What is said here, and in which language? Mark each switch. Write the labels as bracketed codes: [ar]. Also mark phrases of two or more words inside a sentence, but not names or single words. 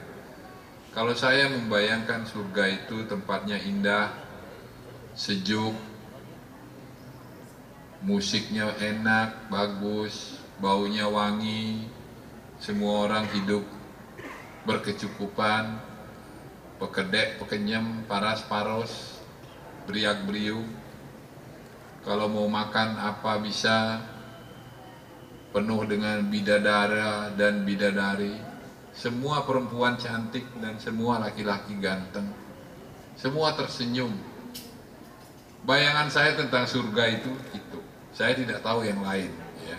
[id] Kalau saya membayangkan surga itu tempatnya indah, sejuk, musiknya enak, bagus, baunya wangi, semua orang hidup berkecukupan, [ban] pekedek, pekenyem, paras-paros, beriak-beriuk. [id] Kalau mau makan apa bisa, penuh dengan bidadara dan bidadari, semua perempuan cantik dan semua laki-laki ganteng, semua tersenyum. Bayangan saya tentang surga itu. Saya tidak tahu yang lain, ya.